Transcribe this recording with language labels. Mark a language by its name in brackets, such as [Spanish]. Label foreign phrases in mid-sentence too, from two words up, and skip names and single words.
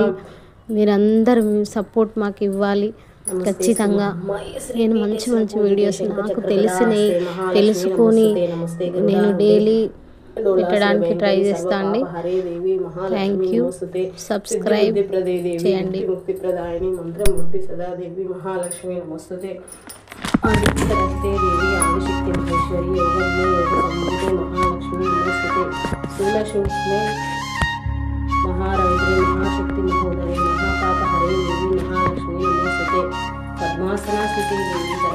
[Telugu] మీరందరూ సపోర్ట్ మాకు ఇవ్వాలి ఖచ్చితంగా. నేను మంచి మంచి వీడియోస్ నాకు తెలుసుకొని నేను డైలీ పెట్టడానికి ట్రై చేస్తా అండి. [English] thank you. [Telugu] సబ్స్క్రైబ్ చేయండి. [Sanskrit] आदित्यरस्ते देवी आदिशक्ति महेश्वरी योगज्ञे योग संबंधे महालक्ष्मी नमस्ते सुलक्ष्मी महारौद्रे महाशक्ति महोदरे महापापहरे देवी महालक्ष्मी नमस्ते पद्मासना स्थिते देवी